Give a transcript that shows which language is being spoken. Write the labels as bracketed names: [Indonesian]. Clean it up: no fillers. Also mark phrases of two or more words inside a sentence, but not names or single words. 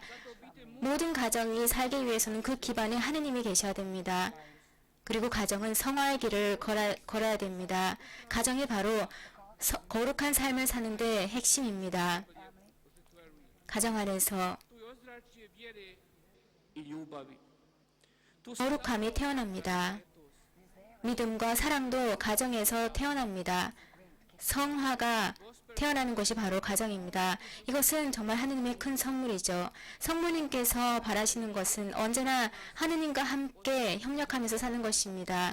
[Korean] 모든 가정이 살기 위해서는 그 기반에 하느님이 계셔야 됩니다. 그리고 가정은 성화의 길을 걸어야 됩니다. 가정이 바로 거룩한 삶을 사는 데 핵심입니다. 가정 안에서 [Croatian] drugačije vjere i ljubavi. Tu se [Korean] 거룩함이 태어납니다. 믿음과 사랑도 가정에서 태어납니다. 성화가 태어나는 것이 바로 가정입니다. 이것은 정말 하느님의 큰 선물이죠. 성모님께서 바라시는 것은 언제나 하느님과 함께 협력하면서 사는 것입니다.